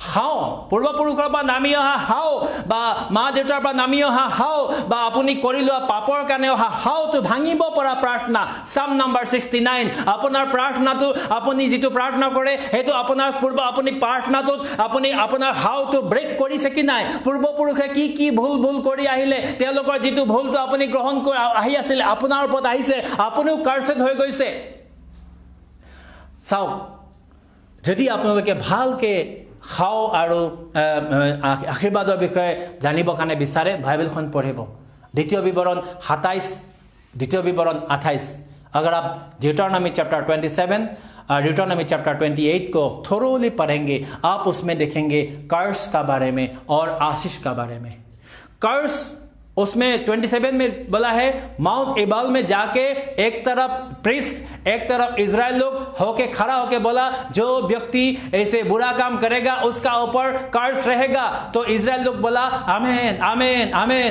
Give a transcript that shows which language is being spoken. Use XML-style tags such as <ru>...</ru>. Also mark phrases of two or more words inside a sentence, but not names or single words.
<as>হাও পূৰ্বপুৰুষৰ পৰা নামি অহা হাও বা মা দেউতাৰ পৰা নামি অহা হাও বা আপুনি কৰি লোৱা পাপৰ কাৰণে অহা হাওটো ভাঙিব পৰা প্ৰাৰ্থনা সাম নম্বৰ 69 আপোনাৰ প্ৰাৰ্থনাটো আপুনি যেটো প্ৰাৰ্থনা কৰে হেতু আপোনাৰ পূৰ্ব আপুনি প্ৰাৰ্থনাটোত আপুনি আপোনাৰ হাওটো ব্ৰেক কৰিছে কি নাই পূৰ্বপুৰুষে কি ভুল কৰি আহিলে তেওঁলোকৰ যেটো ভুলটো আপুনি গ্ৰহণ কৰি আহি আছিল আপোনাৰ ওপৰত আহিছে আপুনিও কাৰ্সড হৈ গৈছে চাও যদি আপোনালোকে ভালকে হাও আৰু আশীৰ্বাদৰ বিষয়ে জানিব কাৰণে বিচাৰে বাইবেলখন পঢ়িব দ্বিতীয় বিৱৰণ 27</as> <hi>द्वितीय विवरण 28 अगर आप ड्यूटरनॉमी चैप्टर 27 और ड्यूटरनॉमी चैप्टर 28 को थोरोली पढ़ेंगे आप उसमें देखेंगे कर्स का बारे में और आशीष का बारे में कर्स उसमें 27 में बोला है माउंट एबाल में जाके एक तरफ प्रीस्ट एक तरफ इजराइल लोग होके खड़ा होके बोला जो व्यक्ति ऐसे बुरा काम करेगा उसका ऊपर कर्स रहेगा तो इजराइल लोग बोला आमीन आमीन आमीन</hi>